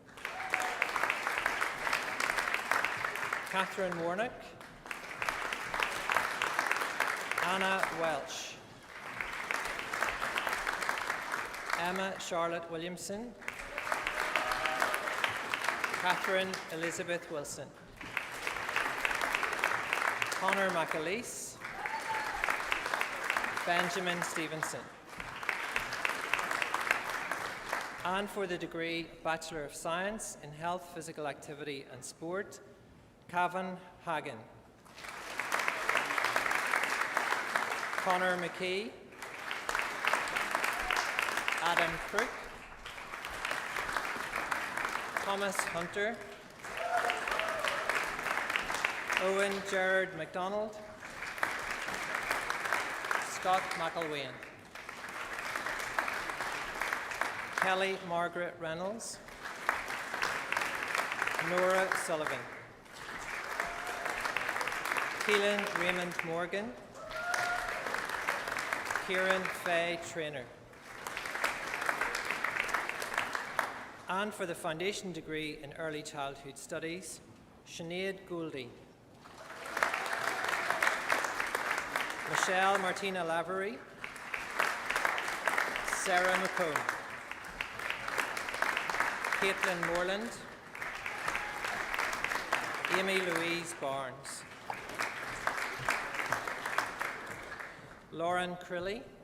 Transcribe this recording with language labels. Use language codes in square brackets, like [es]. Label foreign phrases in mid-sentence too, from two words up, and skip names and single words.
[en] Catherine Warnock, Anna Welch, Emma Charlotte Williamson, Catherine Elizabeth Wilson, Connor McAleese, Benjamin Stevenson. And for the degree Bachelor of Science in Health, Physical Activity and Sport, Cavan Hagan, Connor McKee, Adam Crook, Thomas Hunter, Owen Gerard MacDonald, Scott McElwain, Kelly Margaret Reynolds, Nora Sullivan, Keelan Raymond Morgan, Kieran Faye Traynor. And for the foundation degree in Early Childhood Studies, Sinead Gouldy, Michelle Martina Lavery, Sarah McCone, Caitlin Moreland, Amy Louise Barnes, Lauren Crilly,